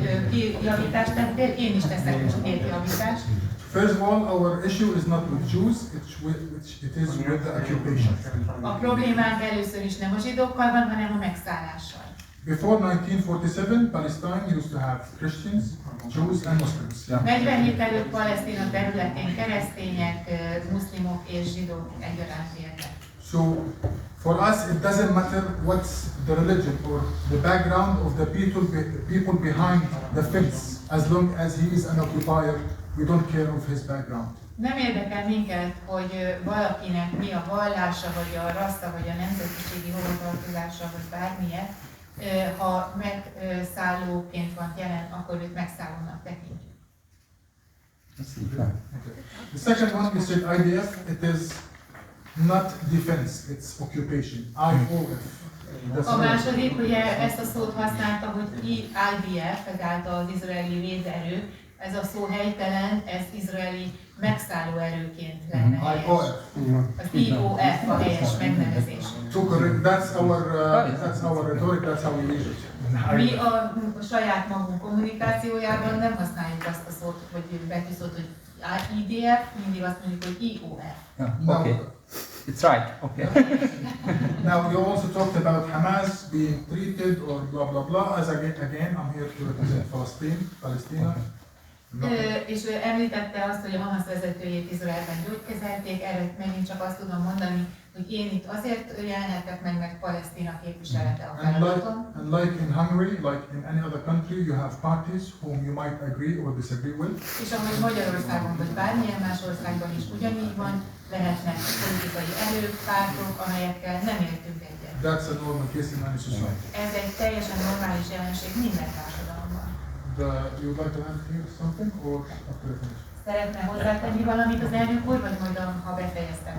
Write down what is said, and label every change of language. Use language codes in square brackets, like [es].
[hu] Két javítást tettél, én is teszek most két javítást. [en] First of all, our issue is not with Jews, it is with the occupation. [hu] A problémánk először is nem a zsidókkal van, hanem a megszállással. [en] Before 1947, Palestine used to have Christians, Jews and Muslims. [hu] 47 előtt Palesztina területén keresztények, muszlimok és zsidók egyaránt éltek. [en] So, for us, it doesn't matter what's the religion or the background of the people behind the fence, as long as he is an occupier, we don't care of his background. [hu] Nem érdekel minket, hogy valakinek mi a vallása, vagy a rassza, vagy a nemzetiségi hovatartozása, vagy bármilyen. ha megszállóként van jelen, akkor őt megszállónak tekintjük. [en] The second one is with IDF. It is not defense, it's occupation. IOF. [hu] A második, ugye ezt a szót használta, hogy IDF, ezáltal az izraeli véderő, ez a szó helytelen, ez izraeli megszálló erőként lenne helyes. Az IOF a helyes megnevezés. [en] That's our rhetoric, that's how we use it. [hu] Mi a saját magunk kommunikációjában nem használjuk azt a szót, vagy betűszót, hogy IDF, mindig azt mondjuk, hogy IOF. [en] Okay. It's right. Okay. Now you also talked about Hamas being treated or blah blah blah. As again, I'm here to represent Palestine. [hu] És ő említette azt, hogy a Hamas vezetőjét Izraelben gyógykezelték, erre megint csak azt tudom mondani, hogy én itt azért jelenhetek meg, mert Palesztina képviselete a feladatom. [en] And like in Hungary, like in any other country, you have parties whom you might agree or disagree with. [hu] És ahogy Magyarországon vagy bármilyen más országban is ugyanígy van, lehetnek politikai erők, pártok, amelyekkel nem értünk egyet. [en] That's a normal case in any society. [hu] Ez egy teljesen normális jelenség minden társadalomban. [en] You would like to add here something or after I finish? [hu] Szeretne hozzátenni valamit az elnök úr, vagy majd ha befejeztem?